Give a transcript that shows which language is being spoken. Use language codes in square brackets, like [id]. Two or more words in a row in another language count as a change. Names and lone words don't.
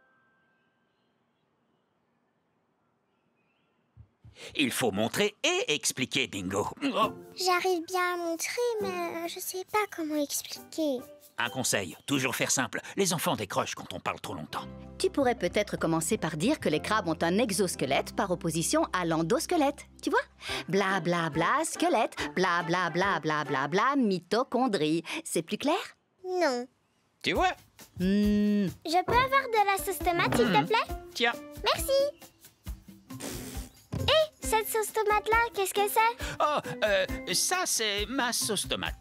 [fr] Il faut montrer et expliquer, Bingo. Oh. J'arrive bien à montrer, mais je sais pas comment expliquer. Un conseil, toujours faire simple. Les enfants décrochent quand on parle trop longtemps. Tu pourrais peut-être commencer par dire que les crabes ont un exosquelette par opposition à l'endosquelette. Tu vois? Bla bla bla, squelette. Bla bla bla bla bla bla, mitochondrie. C'est plus clair? Non. Tu vois? Je peux avoir de la sauce tomate, s'il te plaît? Tiens. Merci. Hé, cette sauce tomate-là, qu'est-ce que c'est? Oh, ça, c'est ma sauce tomate.